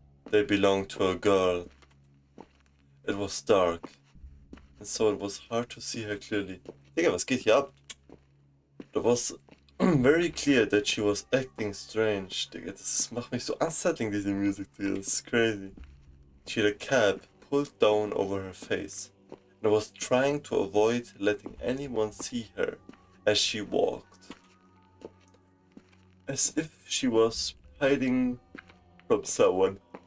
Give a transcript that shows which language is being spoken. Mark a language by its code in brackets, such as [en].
[en] They belonged to a girl. It was dark, and so it was hard to see her clearly. [de] Digga, was geht hier ab? [en] It was very clear that she was acting strange. [de] Digga, das macht mich so unsettling, diese Musik, Digga. Das ist crazy. [en] She had a cap pulled down over her face, and was trying to avoid letting anyone see her as she walked. As if she was hiding from someone.